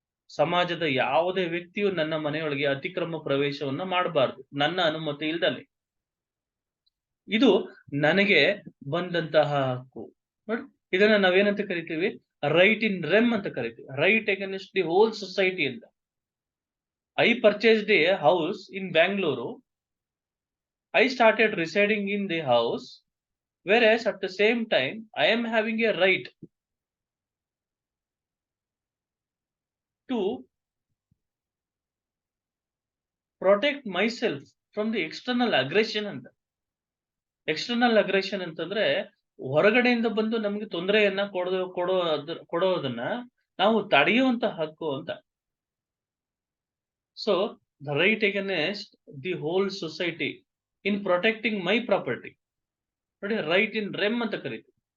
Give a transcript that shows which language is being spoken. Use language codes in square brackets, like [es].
[kn] ಸಮಾಜದ ಯಾವುದೇ ವ್ಯಕ್ತಿಯು ನನ್ನ ಮನೆಯೊಳಗೆ ಅತಿಕ್ರಮ ಪ್ರವೇಶವನ್ನ ಮಾಡಬಾರದು ನನ್ನ ಅನುಮತಿ ಇಲ್ದಲೆ. ಇದು ನನಗೆ ಬಂದಂತಹ ಹಕ್ಕು. ನೋಡಿ, ಇದನ್ನ ನಾವೇನಂತ ಕರಿತೀವಿ? [en] right in rem [kn] ಅಂತ ಕರಿತೀವಿ, [en] Right against the whole society ಅಂತ. I purchased a house in Bangalore. I started residing in the house, whereas at the same time I am having a right to protect myself from the external aggression ಅಂತ. [kn] External aggression ಅಂತಂದ್ರೆ ಹೊರಗಡೆಯಿಂದ ಬಂದು ನಮಗೆ ತೊಂದರೆಯನ್ನ ಕೊಡೋದನ್ನ ನಾವು ತಡೆಯುವಂತ ಹಕ್ಕು ಅಂತ. [en] So the right against the whole society in protecting my property. ನೋಡಿ, right in rem [kn] ಅಂತ ಕರಿತೀವಿ.